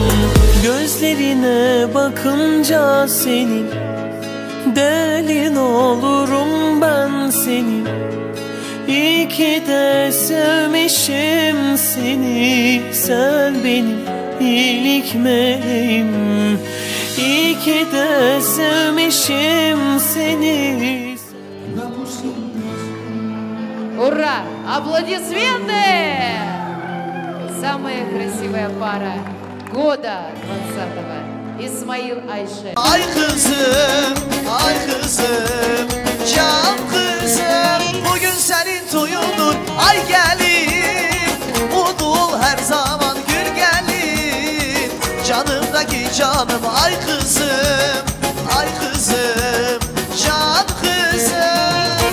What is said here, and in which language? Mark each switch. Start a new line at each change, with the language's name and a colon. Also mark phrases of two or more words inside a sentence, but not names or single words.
Turkish: Gözlerine bakınca senin, delin olurum ben senin. İyi ki de sevmişim seni, sen benim iyilik meleğim. İyi ki de sevmişim seni.
Russian: Ура! Аплодисменты! Самая красивая пара года 20-го.
Turkish: İsmail Ayşe. Ay kızım, ay kızım, can kızım, bugün senin toyundur. Ay gelin, mutlu ol her zaman gül gelin. Canımdaki canım, ay kızım, ay kızım, can kızım.